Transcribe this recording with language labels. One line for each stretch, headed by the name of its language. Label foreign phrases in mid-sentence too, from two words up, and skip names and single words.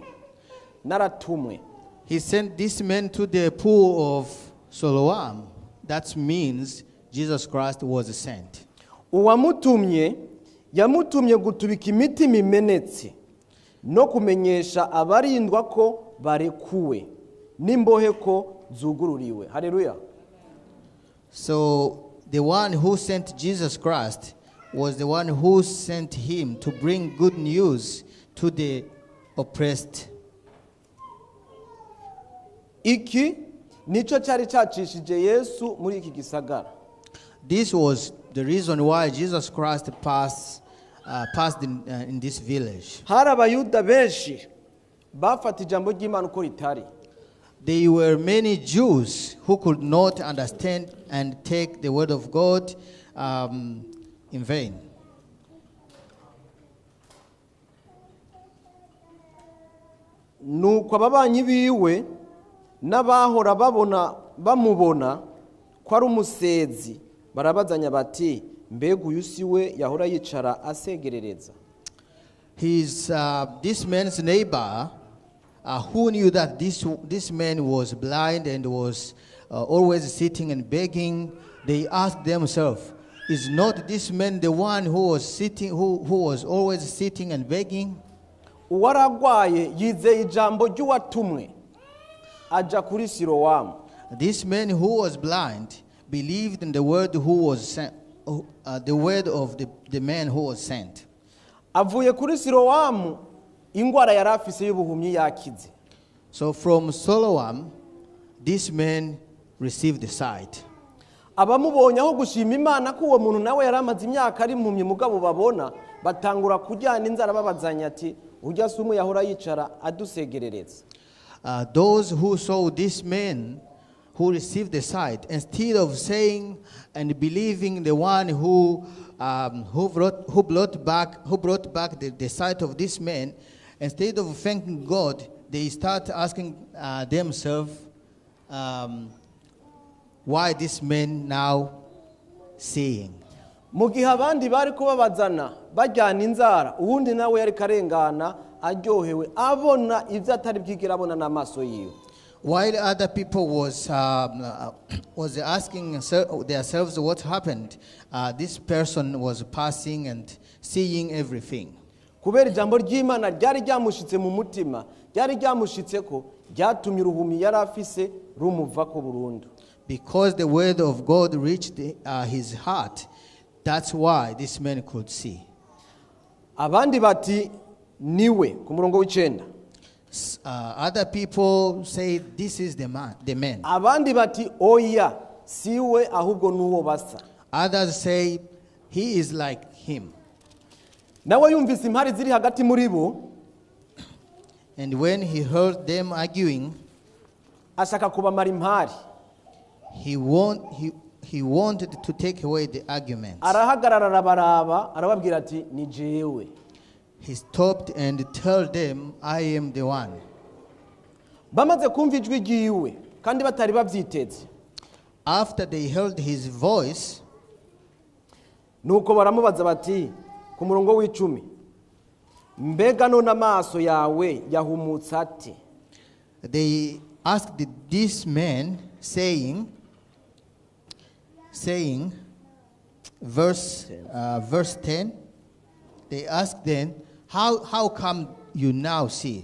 Rundi: Naratumwe.
English: He sent this man to the pool of Siloam. That means Jesus Christ was sent.
Rundi: Uwamutumye yamutumye gutubika imitima imenetse no kumenyesha abarindwa ko barekuwe n'imbohe ko zugururiwe. Haleluya.
English: So the one who sent Jesus Christ was the one who sent him to bring good news to the oppressed.
Rundi: iki nico cyari cyacishije Yesu muri iki gisagara.
English: This was the reason why Jesus Christ passed in this village.
Rundi: Hari abayuda benshi bafata ijambo ry'Imana uko ritari.
English: There were many Jews who could not understand and take the word of God in vain.
Rundi: Nuko ababanyi biwe n'abahora bamubona ko ari umusezi barabazanya bati mbega uyu si we yahora yicara asegerereza.
English: This man's neighbor who knew that this man was blind and was always sitting and begging, they asked themselves, is not this man the one who was always sitting and begging?
Rundi: Uwaragwaye yizeye ijambo ry'uwatumwe aja kuri Silowamu.
English: This man who was blind believed in the word who was sent, the word of the man who was sent.
Rundi: Avuye kuri Silowamu ingwara yari afise y'ubuhumyi yakize.
English: So from Siloam, this man received the sight.
Rundi: Abamubonye aho gushima Imana ko uwo muntu nawe yaramaze imyaka ari impumyi mugabo babona batangura kujyana inzara babazanya ati ujya sumu yahora yicara adusegerereza.
English: Those who saw this man who received the sight, instead of saying and believing the one who brought back the sight of this man, instead of thanking God, they start asking themselves why this man now seeing.
Rundi: Mu gihe abandi bari kubabazana bajyana inzara uwundi nawe yari karengana aryohewe abona ivyo atari bwigera abona n'amaso yiwe.
English: While other people was asking themselves what happened, this person was passing and seeing everything.
Rundi: Kubera ijambo ry'Imana ryari ryamushitse mu mutima, ryari ryamushitse ko ryatumye uruhumi yari afise rumuva ko burundu.
English: Because the word of God reached his heart, that's why this man could see.
Rundi: Abandi bati niwe ku murongo w'icenda.
English: Other people say this is the man.
Rundi: Abandi bati oya siwe ahubwo nuwo basa.
English: Others say he is like him.
Rundi: Nawe yumvise impari ziri hagati muri bo.
English: And when he heard them arguing,
Rundi: ashaka kubamara impari.
English: He wanted to take away the arguments.
Rundi: Arahagarara arabaraba arababwira ati ni jewe.
English: He stopped and told them, I am the one.
Rundi: Bamaze kumva ijwi ryiwe kandi batari bavyiteze.
English: After they heard his voice,
Rundi: nuko baramubaza bati ku murongo w'icumi mbega none amaso yawe yahumutse ate.
English: They asked this man saying verse 10, they asked them, how come you now see?